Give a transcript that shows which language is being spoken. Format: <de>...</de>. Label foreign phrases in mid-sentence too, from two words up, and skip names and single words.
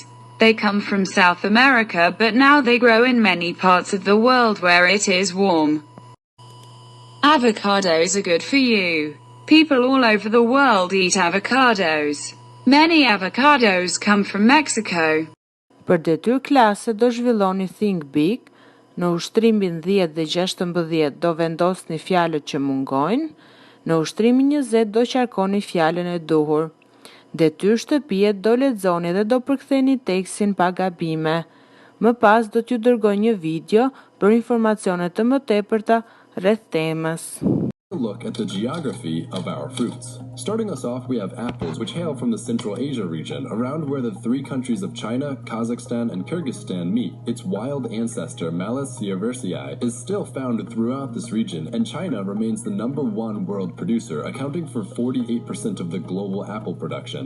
<en>They come from South America, but now they grow in many parts of the world where it is warm. Avocados are good for you. People all over the world eat avocados. Many avocados come from Mexico.</en> <sq>Për detyrë klase do zhvilloni Think Big. Në ushtrimin 10 dhe 16 do vendosni fjalët që mungojnë. Në ushtrimin 20 do qarkoni fjalën e duhur. Detyrë shtëpie do lexoni dhe do përktheni tekstin pa gabime. Më pas do t'ju dërgoj një video për informacione të mëtepërta rreth temës.</sq> <en>Look at the geography of our fruits. Starting us off, we have apples, which hail from the Central Asia region, around where the three countries of China, Kazakhstan, and Kyrgyzstan meet. Its wild ancestor, Malus sieversii, is still found throughout this region, and China remains the #1 world producer, accounting for 48% of the global apple production.</en>